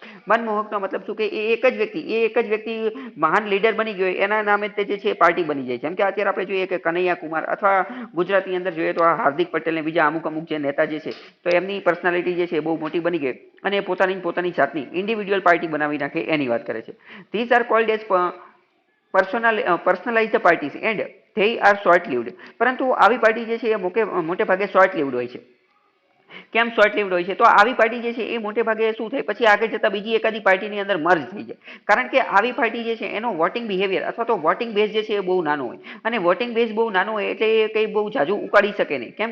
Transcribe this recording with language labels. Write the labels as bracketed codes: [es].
[gu] મનમોહકનો મતલબ શું કે એ એક જ વ્યક્તિ મહાન લીડર બની ગયો હોય એના નામે તે જે છે પાર્ટી બની જાય. જેમ કે અત્યારે આપણે જોઈએ કે કનૈયા કુમાર અથવા ગુજરાતની અંદર જોઈએ તો આ હાર્દિક પટેલ ને બીજા અમુક જે નેતા જે છે તો એમની પર્સનાલિટી જે છે બહુ મોટી બની ગઈ અને પોતાની જાતની ઇન્ડિવિડ્યુઅલ પાર્ટી બનાવી નાખે એની વાત કરે છે. [en] This are called as personalized parties and they are short lived. [gu] પરંતુ આવી પાર્ટી જે છે એ મોટે ભાગે શોર્ટ lived હોય છે. કેમ શોર્ટ lived હોય છે? તો આવી પાર્ટી જે છે એ મોટે ભાગે શું થાય પછી આગળ જતા બીજી એકાદી પાર્ટીની અંદર મર્જ થઈ જાય. કારણ કે આવી પાર્ટી જે છે એનો વોટિંગ બિહેવિયર અથવા તો વોટિંગ બેઝ જે છે એ બહુ નાનો હોય અને વોટિંગ બેઝ બહુ નાનો હોય એટલે એ કંઈ બહુ જાજુ ઉકાળી શકે નહીં. કેમ?